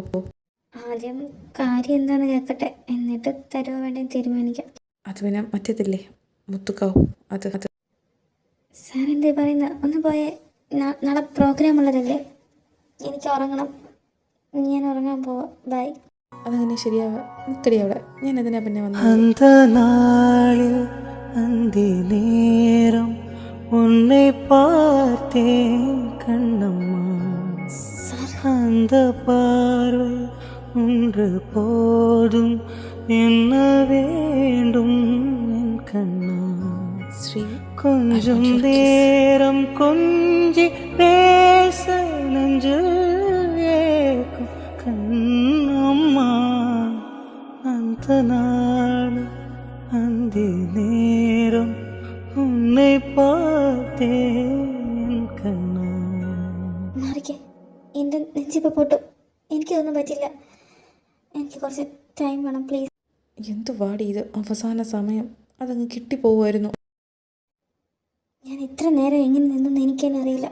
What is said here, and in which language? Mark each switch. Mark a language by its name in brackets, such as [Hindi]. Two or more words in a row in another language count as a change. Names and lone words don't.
[Malayalam] ആദ്യം കാര്യം എന്താണെന്ന് കേൾക്കട്ടെ, എന്നിട്ട് തരുമോ വേണ്ടെന്ന് തീരുമാനിക്കാം. അത് പിന്നെ മറ്റേതില്ലേ, മുത്തുക്കാവും, അത്. സാർ എന്തേ പറയുന്നത്? ഒന്ന് പോയേ. നാളെ പ്രോഗ്രാം ഉള്ളതല്ലേ, എനിക്ക് ഉറങ്ങണം. ഞാൻ ഉറങ്ങാൻ പോവാം. ബൈ. അതങ്ങനെ ശരിയാവുക, നിൽക്കടി അവിടെ. ഞാൻ അതിനാ പിന്നെ വന്നത്. [Tamil] அந்த நாளில் அந்தி நேரம் உன்னை பார்த்தேன் கண்ணம்மா, அந்த பார்வை ஒன்று போதும், என்ன வேண்டும் என் [Malayalam] ശ്രീ, [Tamil] கொஞ்சம் நேரம் கொஞ்சி பேச நெஞ்சில் ஏக்கும் கண்ணம்மா அந்த நாள் அந்த நேரம் உன்னை பார்த்தேன் കണ്ണാ. [Malayalam] മാറിക്കേ, എൻ്റെ നെഞ്ചിപ്പോൾ പൊട്ടും. എനിക്കിതൊന്നും പറ്റില്ല. എനിക്ക് കുറച്ച് ടൈം വേണം പ്ലീസ്. എന്ത് വാടി ഇത്, അവസാന സമയം അതങ്ങ് കിട്ടിപ്പോവുമായിരുന്നു. ഞാൻ ഇത്ര നേരം എങ്ങനെ നിന്നെന്ന് എനിക്ക് തന്നെ അറിയില്ല.